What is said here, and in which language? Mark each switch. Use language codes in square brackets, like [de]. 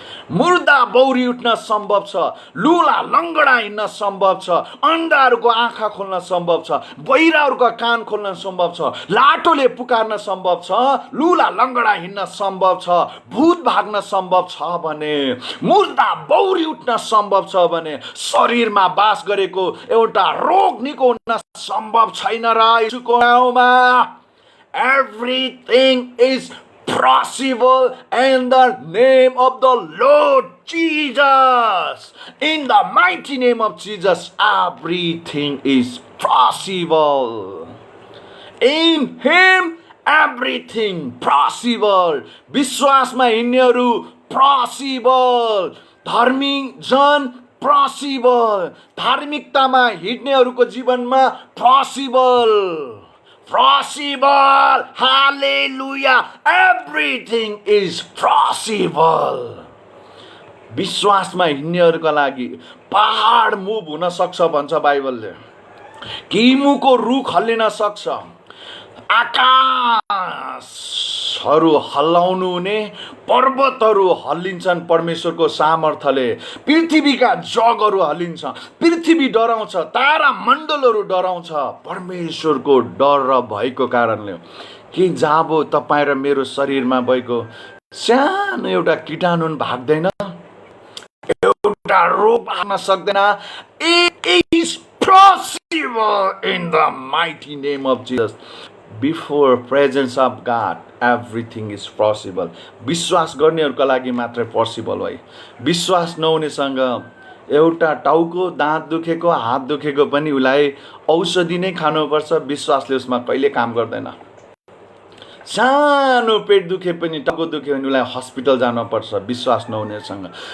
[ne] मुर्दा बौरी उठ्न सम्भव छ, लुला लङ्गडा हिँड्न सम्भव छ, अन्धाहरूको आँखा खोल्न सम्भव छ, बहिराहरूको कान खोल्न सम्भव छ, लाटोले पुकार्न सम्भव छ, लुला लङ्गडा हिँड्न सम्भव छ, भूत भाग्न सम्भव छ भने, मुर्दा बौरी उठ्न सम्भव छ भने, शरीरमा बास गरेको एउटा रोग निको हुन सम्भव छैन र यसुको नाउँमा। [en] Everything is possible in the name of the Lord Jesus. In the mighty name of Jesus, everything is possible. In Him, everything possible. [ne] विश्वासमा हिँड्नेहरू possible. धर्मी जन possible. धार्मिकतामा हिँड्नेहरूको जीवनमा possible. [en] Possible. Hallelujah. Everything is possible. [ne] विश्वासमा हिँड्नेहरूका लागि पहाड move हुन सक्छ भन्छ बाइबलले। किमुको रुख हल्लिन सक्छ, आकाशहरू हल्लाउनु हुने, पर्वतहरू हल्लिन्छन् परमेश्वरको सामर्थ्यले, पृथ्वीका जगहरू हल्लिन्छ, पृथ्वी डराउँछ, तारा मण्डलहरू डराउँछ परमेश्वरको डर र भएको कारणले। के जाबो तपाईँ र मेरो शरीरमा भएको सानो एउटा कीटाणु भाग्दैन, एउटा रोग भाग्न सक्दैन। [en] It is possible in the mighty name of Jesus. Before presence of God, everything is possible. [ne] विश्वास गर्नेहरूका लागि मात्रै पोसिबल हो। विश्वास नहुनेसँग एउटा टाउको, दाँत दुखेको, हात दुखेको पनि उसलाई औषधि नै खानुपर्छ, विश्वासले उसमा कहिले काम गर्दैन। सानो पेट दुखे पनि, टाउको दुखे भने उसलाई हस्पिटल जानुपर्छ विश्वास नहुनेसँग।